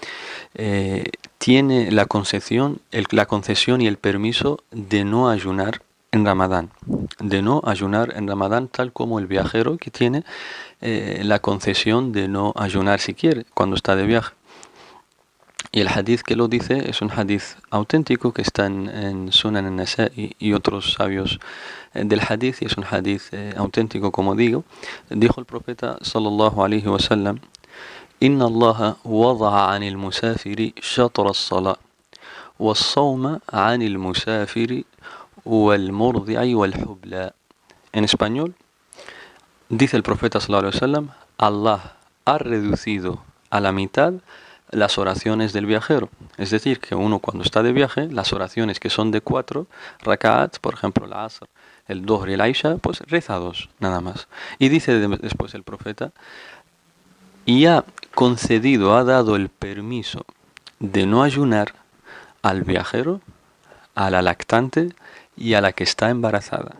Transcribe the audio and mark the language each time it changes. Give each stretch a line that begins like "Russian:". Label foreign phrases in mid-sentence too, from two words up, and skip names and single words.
Spanish: tiene la concesión y el permiso de no ayunar en Ramadán, tal como el viajero que tiene la concesión de no ayunar si quiere cuando está de viaje. Y el hadith que lo dice es un hadith auténtico que está en Sunan al-Nasa'i y otros sabios del hadith, y es un hadith auténtico, como digo. Dijo el profeta
Arabic: صلى الله عليه وسلم إن الله وضع عن المسافر شطر الصلاة والصوم عن المسافر والمرضع والحبلى.
Spanish: En español, dice el profeta
Arabic: صلى الله عليه وسلم:
Spanish: Allah ha reducido a la mitad las oraciones del viajero. Es decir, que uno cuando está de viaje, las oraciones que son de 4 rak'at, por ejemplo el Asr, el Dhuhr y el Aisha, pues reza 2 nada más. Y dice después el profeta: y ha concedido, ha dado el permiso de no ayunar al viajero, a la lactante y a la que está embarazada.